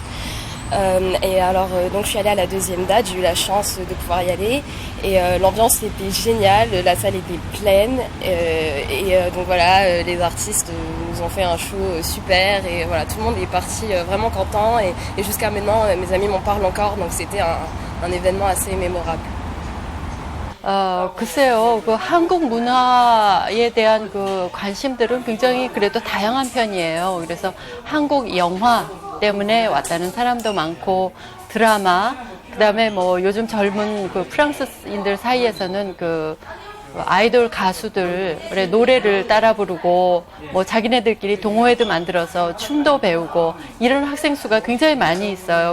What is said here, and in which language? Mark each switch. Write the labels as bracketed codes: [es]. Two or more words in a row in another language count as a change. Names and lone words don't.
[fr] Et alors donc je suis allée à la deuxième date, j'ai eu la chance de pouvoir y aller et l'ambiance était géniale, la salle était pleine donc voilà, les artistes nous ont fait un show super et voilà, tout le monde est parti vraiment content et jusqu'à maintenant mes amis m'en parlent encore, donc c'était un événement assez mémorable. [ko] 글쎄요, 한국 문화에 대한 관심들은 굉장히 그래도 다양한 편이에요. 그래서 한국 영화 때문에 왔다는 사람도 많고, 드라마, 그 다음에 뭐 요즘 젊은 프랑스인들 사이에서는 아이돌 가수들의 노래를 따라 부르고 뭐 자기네들끼리 동호회도 만들어서 춤도 배우고 이런 학생 수가 굉장히 많이 있어요.